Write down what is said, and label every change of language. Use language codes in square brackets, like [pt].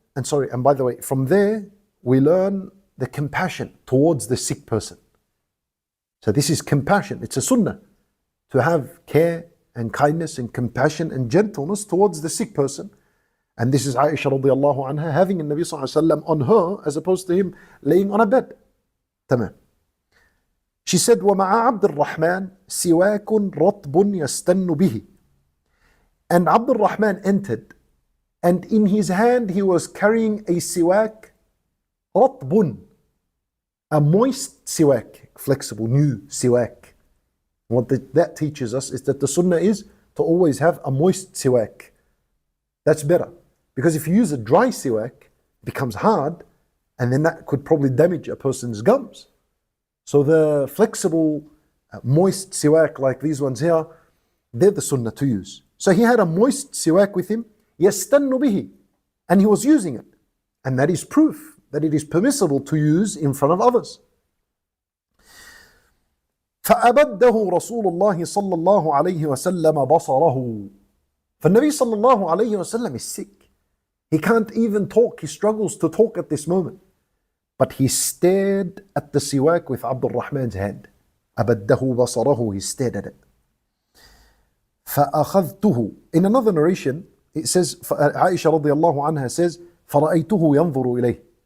[en] And by the way, from there we learn the compassion towards the sick person. So this is compassion. It's a sunnah to have care and kindness and compassion and gentleness towards the sick person. And this is Aisha radiallahu anha having a Nabi sallallahu alayhi wa sallam on her as opposed to him laying on a bed. Tamam. She said, [ar] وَمَعَ عَبْدِ الرَّحْمَنِ سِوَاكٌ رَطْبٌ يَسْتَنُّ بِهِ. [en] And Abdul Rahman entered, and in his hand he was carrying a siwak, رَطْبٌ, a moist siwak, flexible, new siwak. What that teaches us is that the sunnah is to always have a moist siwak. That's better. Because if you use a dry siwak, it becomes hard, and then that could probably damage a person's gums. So the flexible, moist siwak like these ones here, they're the sunnah to use. So he had a moist siwak with him, [ar] يَسْتَنُّ بِهِ, [en] and he was using it. And that is proof that it is permissible to use in front of others. [ar] فأبده رسول الله صلى الله عليه وسلم بصره. فالنبي صلى الله عليه وسلم [en] is sick. He can't even talk. He struggles to talk at this moment. But he stared at the siwak with Abdul Rahman's hand. [ar] أبده بصره. [en] He stared at it. [ar] فأخذته. [en] In another narration, it says, Aisha radiallahu anha says, [ar] فرأيته ينظر إليه.